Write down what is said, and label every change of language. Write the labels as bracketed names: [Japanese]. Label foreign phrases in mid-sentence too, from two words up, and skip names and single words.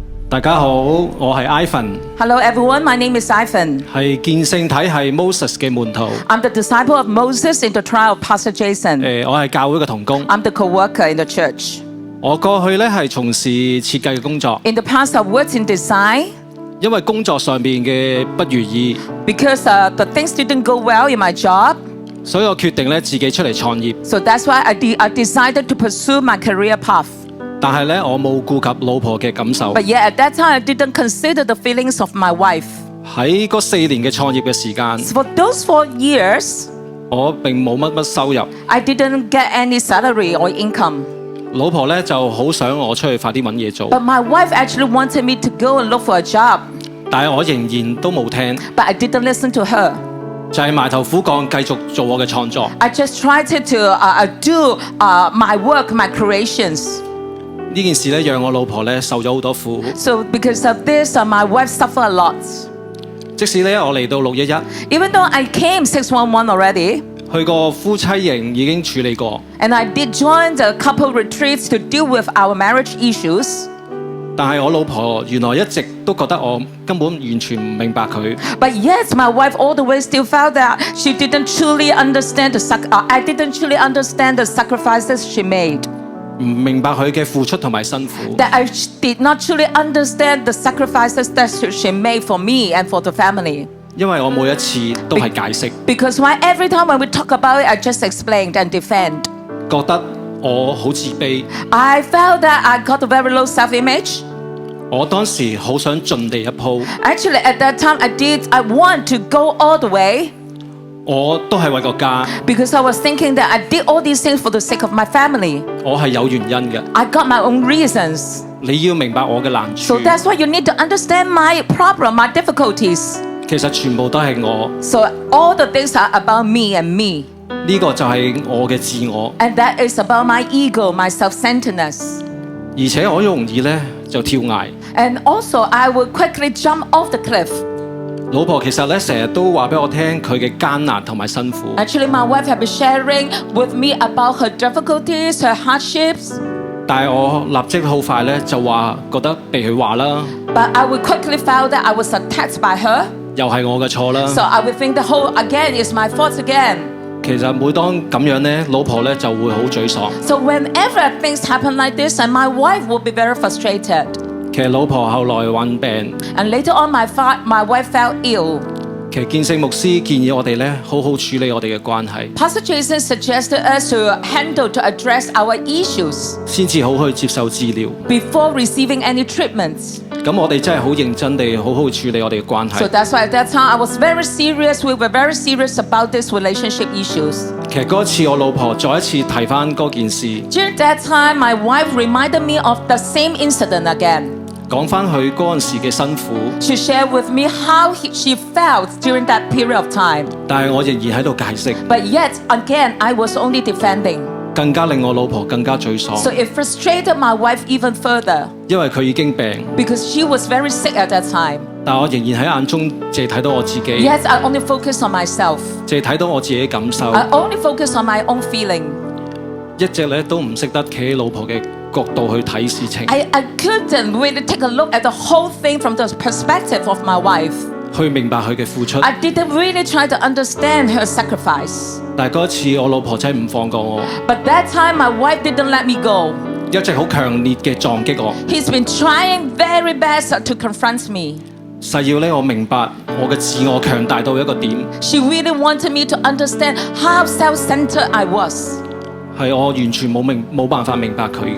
[Cantonese] 大家好，我係 Ivan， [English] Hello everyone, my name is Ivan. [Cantonese] 係建聖體系 Moses 嘅門徒。 [English] I'm the disciple of Moses in the trial of Pastor Jason. [Cantonese] 我係教會嘅同工。 [English] I'm the co-worker in the church. [Cantonese] 我過去咧係從事設計嘅工作， [English] In the past, I worked in design [Cantonese] 因為工作上面嘅不如意， [English] because the things didn't go well in my job. [Cantonese] 所以我決定咧自己出嚟創業。 [English] So that's why I decided to pursue my career path. [Cantonese] 但係咧我冇顧及老婆嘅感受。 [English] But yet at that time, I didn't consider the feelings of my wife. [Cantonese] 喺嗰4年嘅創業嘅時間， [English] So for those 4 years, [Cantonese] 我並冇乜收入。 [English] I didn't get any salary or income. [Cantonese] 老婆咧就好想我出去快啲揾嘢做， [English] But my wife actually wanted me to go and look for a job. [Cantonese] 但係我仍然都冇聽， [English] But I didn't listen to her. [Cantonese] 就係埋頭苦幹，繼續做我嘅創作。 [English] I just tried to do my work, my creations. [Cantonese] 呢件事咧讓我老婆咧受咗好多苦。 [English] So because of this, my wife suffered a lot. [Cantonese] 即使咧我嚟到611， [English] Even though I came 611 already, [Cantonese] 去過夫妻營已經處理過， [English] and I did join the couple retreats to deal with our marriage issues, [Cantonese] 但係我老婆原來一直都覺得我根本完全唔明白佢。 [English] but yet my wife all the way still felt that she didn't truly understand I didn't truly understand the sacrifices she made. [Cantonese] 唔明白佢嘅付出同埋辛苦， [English] That I did not truly understand the sacrifices that she made for me and for the family. [Cantonese] 因為我每一次都係解釋， [English] Because every time when we talk about it, I just explained and defend. [Cantonese] 覺得我好自卑。 [English] I felt that I got a very low self-image. [Cantonese] 我當時好想盡地一鋪， [English] Actually, at that time, I want to go all the way [Cantonese] 我都係為個家， [English] because I was thinking that I did all these things for the sake of my family. [Cantonese] 我係有原因嘅。 [English] I got my own reasons. [Cantonese] 你要明白我嘅難處， [English] So that's why you need to understand my problem, my difficulties. [Cantonese] 其實全部都係我， [English] So all the things are about me and me. [Cantonese] 呢個就係我嘅自我， [English] And that is about my ego, my self-centeredness. [Cantonese] 而且我容易咧就跳崖。 [English] And also, I would quickly jump off the cliff. [Cantonese] 老婆其實咧成日都話俾我聽佢嘅艱難同埋辛苦， [English] Actually, my wife had been sharing with me about her difficulties, her hardships. [Cantonese] 但係我立即好快咧就話覺得被佢話啦， [English] But I would quickly feel that I was attacked by her. [Cantonese] 又係我嘅錯啦。 [English] So I would think the whole again is my fault again. [Cantonese] 其實每當咁樣咧，老婆咧就會好沮喪。 [English] So whenever things happen like this, and my wife will be very frustrated. [Cantonese] 其實老婆後來患病， [English] And later on, my wife fell ill. [Cantonese] 其實建聖牧師建議我哋咧好好處理我哋嘅關係， [English] Pastor Jason suggested us to address our issues [Cantonese] 先至好去接受治療。 [English] before receiving any treatments. [Cantonese] 咁我哋真係好認真地好好處理我哋嘅關 [English] So [Cantonese] 係。 [English] that's why at that time I was very serious. We were very serious about these relationship issues. [Cantonese] 其實嗰次我老婆再一次提翻嗰件事， [English] During that time, my wife reminded me of the same incident again. [Cantonese] 講翻佢嗰陣時嘅辛苦， [English] She shared with me how she felt during that period of time. [Cantonese] 但係我仍然喺度解釋， [English] But yet, again, I was only defending. [Cantonese] 更加令我老婆更加沮 [English] So [Cantonese] 喪， [English] it frustrated my wife even further [Cantonese] 因為佢已經病， [English] because she was very sick at that time. [Cantonese] 但我仍然喺眼中淨係睇到我自己， [English] Yes, I only focused on myself. [Cantonese] 淨係睇到我自己嘅感受， [English] I only focused on my own feeling. [Cantonese] 一直咧都唔識得企喺老婆嘅角度去睇事情， [English] I couldn't really take a look at the whole thing from the perspective of my wife. [Cantonese] 去明白佢嘅付出。 [English] I didn't really try to understand her sacrifice. [Cantonese] 但係嗰一次我老婆真係唔放過我， [English] But that time, my wife didn't let me go. [Cantonese] 一直好強烈嘅撞擊我， [English] He's been trying very best to confront me. [Cantonese] 誓要咧我明白我嘅自我強大到一個點， [English] She really wanted me to understand how self-centered I was. [Cantonese] 係我完全冇辦法明白佢嘅。